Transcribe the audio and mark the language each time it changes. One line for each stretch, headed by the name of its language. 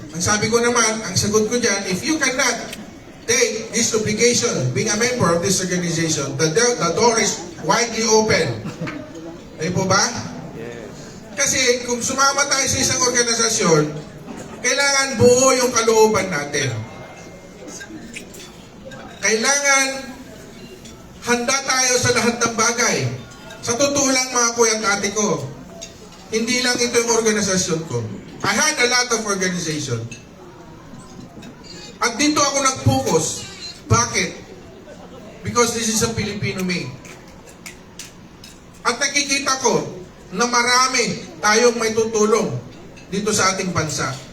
Filipino: Ang sabi ko naman, ang sagot ko dyan,
English: if you cannot take this obligation, being a member of this organization, the door is widely open.
Filipino: Ayun po ba? Yes. Kasi kung sumama tayo sa isang organisasyon, kailangan buo yung kalooban natin. Kailangan handa tayo sa lahat ng bagay. Sa totoo lang mga kuya at ate ko, Hindi lang ito yung organisasyon ko.
English: I had a lot of organization.
Filipino: At dito ako nag-focus. Bakit?
English: Because this is a Filipino made.
Filipino: At nakikita ko na marami tayong may tutulong dito sa ating bansa.